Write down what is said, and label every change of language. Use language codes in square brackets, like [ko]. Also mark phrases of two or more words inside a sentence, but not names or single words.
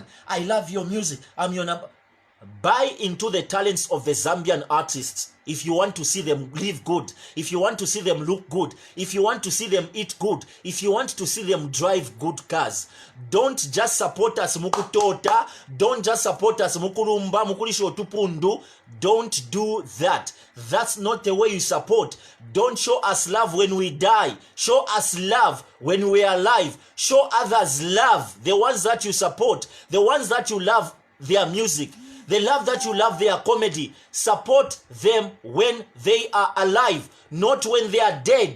[en] I love your music. I'm your number. Buy into the talents of the Zambian artists if you want to see them live good, if you want to see them look good, if you want to see them eat good, if you want to see them drive good cars. Don't just support us mukutota, don't just support us [bem] mukulumba, mukulisho tupundu. [en] Don't do that. That's not the way you support. Don't show us love when we die. Show us love when we are alive. Show others love, the ones that you support, the ones that you love their music. The love that you love their comedy. Support them when they are alive, not when they are dead.